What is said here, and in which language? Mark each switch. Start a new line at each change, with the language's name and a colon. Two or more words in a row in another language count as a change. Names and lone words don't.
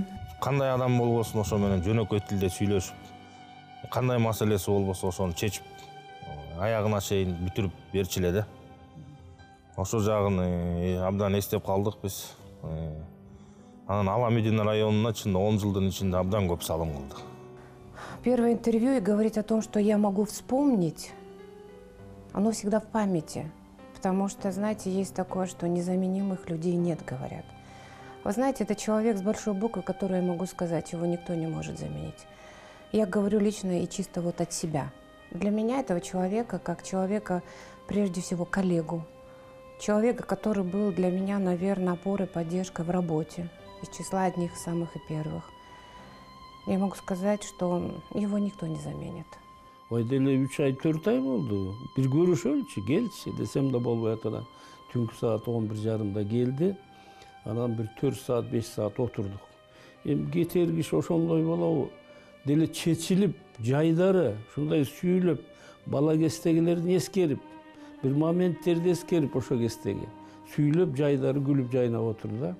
Kyrgyz: Кандай адам болбосун ошо менен жөнөкөй тилде сүйлөшүп, кандай маселеси болбосо ошону чечип, аягына чейин бүтүрүп берчү эле да. Ошол жагын абдан эстеп калдык биз. Анан Ала Мүдүн районуна чында 10 жылдын ичинде абдан көп салым кылдык.
Russian: Первое интервью и говорить о том, что я могу вспомнить, оно всегда в памяти. Потому что, знаете, есть такое, что незаменимых людей нет, говорят. Вы знаете, это человек с большой буквы, который я могу сказать, его никто не может заменить. Я говорю лично и чисто вот от себя. Для меня этого человека, как человека, прежде всего, коллегу. Человека, который был для меня, наверное, опорой, поддержкой в работе. Из числа одних самых и первых. Я могу сказать, что его никто не заменит.
Kyrgyz: Деле 3 ай 4 ай болду. Бир көрүшөлүчү, келчи десем да болбой атат. Түнкү саат 11:30 келди. Анан бир 4 саат 5 саат отурдук. Эми кетер киши ошондой болобу? Деле чечилип, жайдары ушундай сүйүлүп, бала кездегилерин эскерип, бир моменттерди эскерип ошо кездеги сүйлөп, жайдары күлүп жайнап отурду да.